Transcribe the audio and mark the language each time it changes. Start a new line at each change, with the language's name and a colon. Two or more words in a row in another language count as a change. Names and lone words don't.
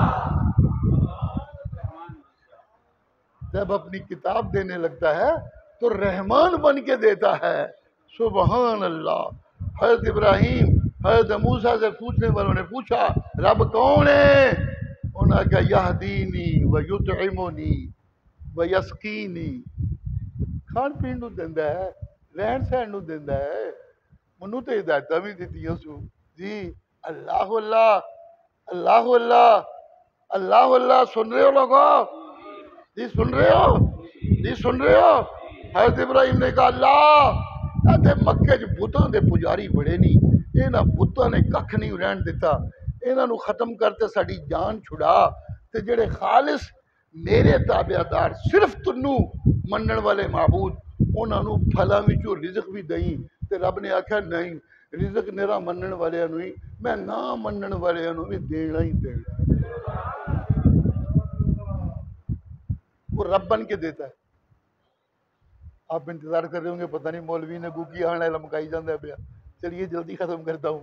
Urdu: جب اپنی کتاب دینے لگتا ہے تو رحمان بن کے دیتا ہے۔
Arabic: سبحان اللہ۔
Urdu: حضرت ابراہیم حضرت موسیٰ سے پوچھنے والوں نے پوچھا رب کون ہے؟ انہوں نے کہا
Arabic: یہدینی ویطعمنی ویسقینی،
Punjabi: کھان پین نو دیندا ہے، رہن سہن نو دیندا ہے، منو تے ہدایتاں بھی دتیاں سو۔
Arabic: جی اللہ اللہ، اللہ اللہ، اللہ اللہ۔
Urdu: سن رہے ہو لوگوں؟ جی سن رہے ہو؟ جی سن رہے ہو؟
Punjabi: حضرت ابراہیم نے کہا اللہ تے مکے چ بتاں دے پجاری بڑے نہیں، انہاں بتاں نے ککھ نہیں رہن دیتا، انہاں نو ختم کرتے ساڈی جان چھڑا، تے جڑے خالص میرے تابعدار صرف تنو منن والے معبود، انہاں نو پھلاں وچوں رزق بھی دئیں۔ تے رب نے آکھیا نہیں، رزق میرا منن والے نو ہی، میں نہ منن والے نو بھی دینا ہی دینا۔
Urdu: وہ رب بن کے دیتا ہے۔ آپ انتظار کر رہے ہوں گے
Punjabi: پتہ نہیں مولوی نے کو کی آنا لمکائی جاندہ ہے پیا،
Urdu: چلیے جلدی ختم کرتا ہوں۔